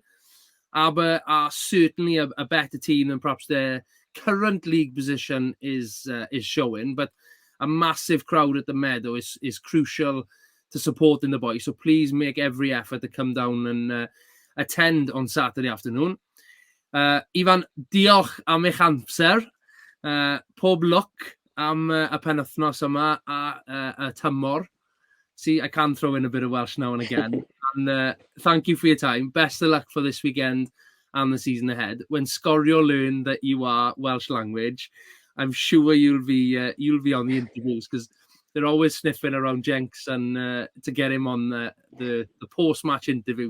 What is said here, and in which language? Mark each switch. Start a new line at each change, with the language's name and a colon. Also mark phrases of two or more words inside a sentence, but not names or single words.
English: Aber are certainly a better team than perhaps their current league position is showing, but a massive crowd at the Meadow is crucial to supporting the boys. So please make every effort to come down and attend on Saturday afternoon.
Welsh: Ifan, diolch am eich amser. Pob lwc am y penwythnos yma a tymor.
English: See, I can throw in a bit of Welsh now and again. And thank you for your time. Best of luck for this weekend and the season ahead. When Scorio learn that you are Welsh language, I'm sure you'll be on the interviews because they're always sniffing around Jenks and to get him on the post-match interview.